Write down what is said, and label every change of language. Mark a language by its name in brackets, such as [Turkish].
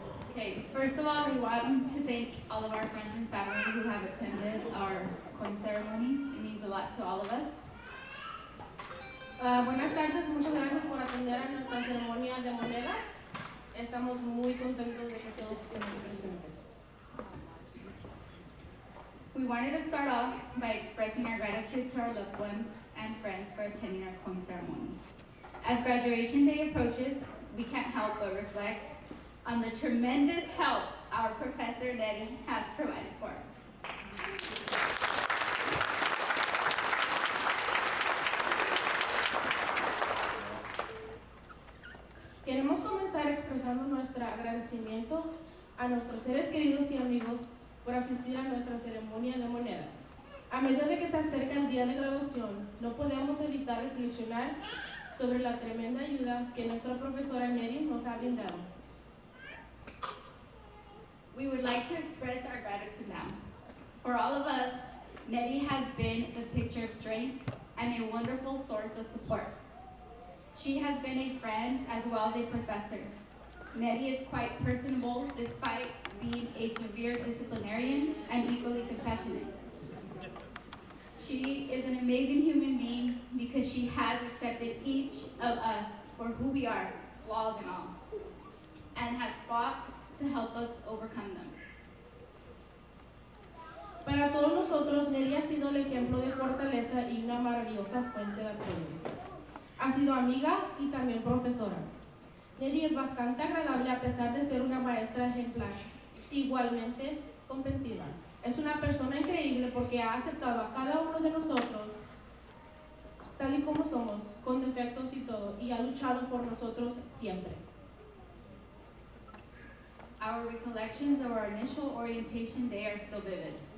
[English] Okay, first of all, we want to thank all of our friends and family who have attended our coin ceremony. It means a lot to all of us. [Spanish] Buenas tardes, muchas gracias por atender a nuestra ceremonia de monedas. Estamos muy contentos de que todos estén presentes. [English] We wanted to start off by expressing our gratitude to our loved ones and friends for attending our coin ceremony. As graduation day approaches, we can't help but reflect on the tremendous help our Professor Nettie has provided for us. [Spanish] Queremos comenzar expresando nuestro agradecimiento a nuestros seres queridos y amigos por asistir a nuestra ceremonia de monedas. A medida de que se acerca el día de graduación, no podemos evitar reflexionar sobre la tremenda ayuda que nuestra profesora Nettie nos ha brindado. [English] We would like to express our gratitude now. For all of us, Nettie has been the picture of strength and a wonderful source of support. She has been a friend as well as a professor. Nettie is quite personable despite being a severe disciplinarian and equally compassionate. She is an amazing human being because she has accepted each of us for who we are, flaws and all, and has fought to help us overcome them. [Spanish] Para todos nosotros, Nettie ha sido el ejemplo de fortaleza y una maravillosa fuente de apoyo. Ha sido amiga y también profesora. Nettie es bastante agradable a pesar de ser una maestra ejemplar, igualmente comprensiva. Es una persona increíble porque ha aceptado a cada uno de nosotros tal y como somos, con defectos y todo, y ha luchado por nosotros siempre. [English] Our recollections of our initial orientation day are still vivid.